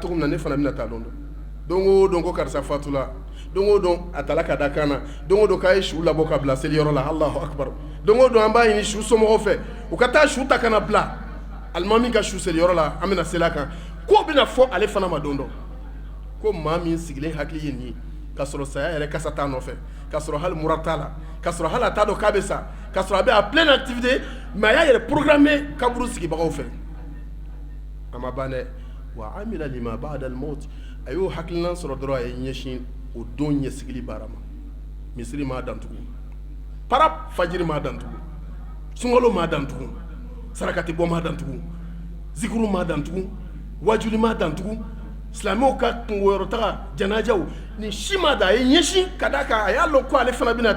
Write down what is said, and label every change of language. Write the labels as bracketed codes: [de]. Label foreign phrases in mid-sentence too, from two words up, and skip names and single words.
[bm] cogo min na ne fana bɛna taa lon dɔn don o don ko karisa fatula don o don a tala ka da kan na don o don k'a ye su labɔ ka bila seliyɔrɔ la [ar] الله أكبر [bm] don o don an b'a ɲini su somɔgɔw fɛ u ka taa su ta ka na bila alimami ka su seliyɔrɔ la an bɛna seli a kan ko bɛna fɔ ale fana ma don dɔ ko maa min sigilen hakili ye nin ye k'a sɔrɔ saya yɛrɛ kasa t'a nɔfɛ k'a sɔrɔ hali mura t'a la k'a sɔrɔ hali a t'a dɔn k'a bɛ sa k'a sɔrɔ a bɛ a [fr] pleine activité [bm] mais a y'a yɛrɛ programme kaburu sigibagaw fɛ a ma ban dɛ [ar] وعمل لما بعد الموت [bm] a y'o hakilinan sɔrɔ dɔrɔn a ye ɲɛsin o don ɲɛsigili baara ma misiri m'a dan tugun parap fajiri m'a dan tugun sunkalo m'a dan tugun sarakati bɔ m'a dan tugun zikuru m'a dan tugun wajuli m'a dan tugun silamɛw ka kungoyɔrɔtaga janajaw nin si m'a dan a ye ɲɛsin ka da kan a y'a lɔn ko ale fana bɛna